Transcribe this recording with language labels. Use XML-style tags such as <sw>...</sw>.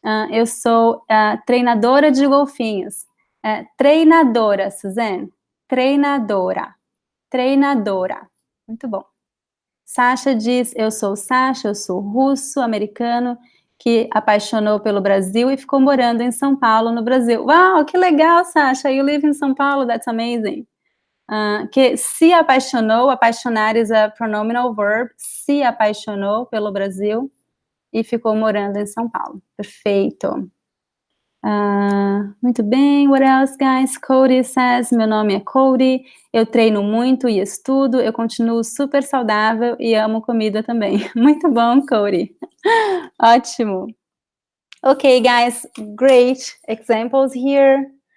<pt>Eu sou treinadora de golfinhos. Treinadora, Suzanne. Treinadora. Treinadora. Muito bom. Sasha diz, eu sou Sasha, eu sou russo-americano, que apaixonou pelo Brasil e ficou morando em São Paulo, no Brasil. Uau, que legal, Sasha.</pt> <en>You live in São Paulo, that's amazing.</en> <pt>Que se apaixonou, apaixonar</pt> <en>is a pronominal verb,</en> <pt>se apaixonou pelo Brasil e ficou morando em São Paulo. Perfeito. Muito bem,</pt> <en>what else, guys?</en> <pt>Cody says, meu nome é Cody, eu treino muito e estudo, eu continuo super saudável e amo comida também. Muito bom, Cody. Ótimo.</pt> <en>Okay, guys, great examples here.</en>